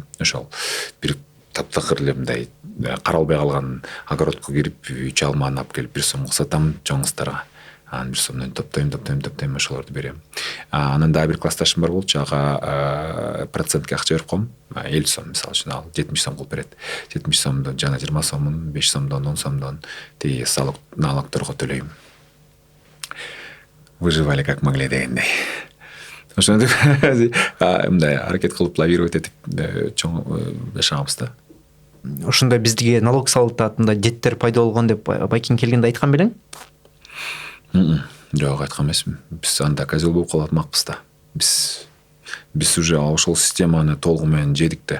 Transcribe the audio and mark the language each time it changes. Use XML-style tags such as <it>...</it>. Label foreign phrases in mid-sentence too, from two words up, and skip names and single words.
<ky>Ошол бир таптакыр эле мындай каралбай калган огородко кирип 3 алманы алып келип 1 сомго сатам чоң кыздарга. Анан 1 сомдон топтойм, ошолорду берем. Анан дагы бир классташым бар болчу, ага процентке акча берип коем. 50 сом мисалы үчүн ал 70 сом кылып берет. 70 сомдон жана 20 сомун 5 сомдон 10 сомдон тиги налогторго төлөйм.</ky> <ru>Выживали как могли дегендей.</ru> <ky>Ошондой мындай аракет кылып лавировать этип чоң жашагабыз да. ошондой бизге налог салынатындай деттер пайда болгон деп Байкин келгенде айткан белең? Жок, айткан эмесмин. Биз анда козел болуп калып атмакпыз да. Биз уже ошол системаны толугу менен жедик да.</ky>